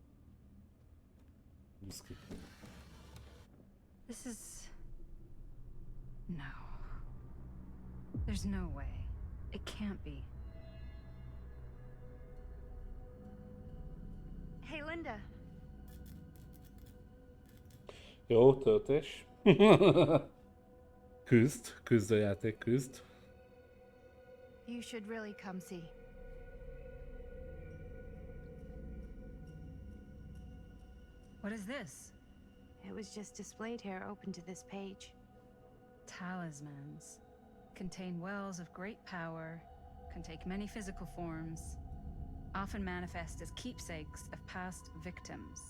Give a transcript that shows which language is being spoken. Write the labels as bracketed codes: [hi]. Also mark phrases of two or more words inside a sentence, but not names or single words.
[hu] Muszki. [en] This is... No. There's no way. It can't be. Hey, Linda. [hu] Jó, töltés. Küzd a játék, küzd. [en] You should really come see. What is this? It was just displayed here, open to this page. Talismans. Contain wells of great power, can take many physical forms, often manifest as keepsakes of past victims.